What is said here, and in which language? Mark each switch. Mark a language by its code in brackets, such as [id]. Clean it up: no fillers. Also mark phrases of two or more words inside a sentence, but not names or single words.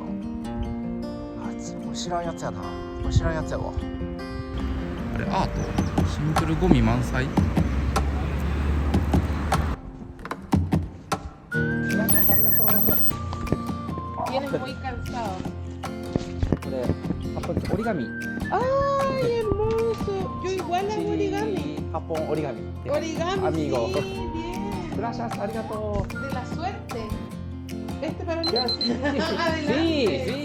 [ja] これ知らんやつやな。これ知らんやつやわ。あれアートシンプルゴミ満載。これ折り紙。 [es] ¡Ay, hermoso! Yo igual hago origami. [ja] 8本折り紙。 [es] Origami, Amigo. sí, bien. Gracias, [ja] ありがとう。 [es] De la suerte. Este para mí. Sí, Adelante.